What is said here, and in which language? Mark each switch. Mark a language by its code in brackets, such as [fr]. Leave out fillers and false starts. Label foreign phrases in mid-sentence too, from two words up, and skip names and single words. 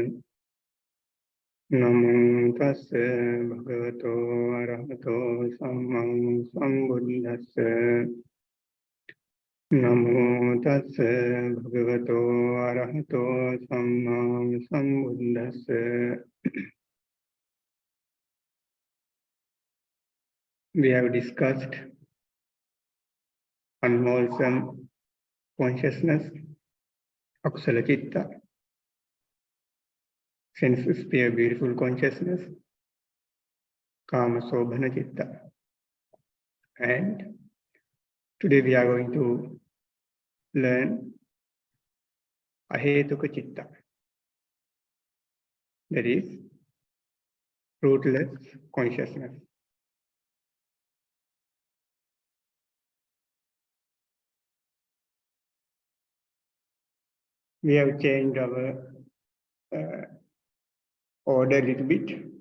[pi] Namo tassa bhagavato arahato samma sambuddhassa. Namo tassa bhagavato arahato samma sambuddhassa. [en] We have discussed unwholesome consciousness, [pi] akusala citta, [en] sense sphere beautiful consciousness, [pi] kama sobhana citta. [en] And today we are going to learn [pi] Ahetuka Citta, [en] that is rootless consciousness. We have changed our order a little bit.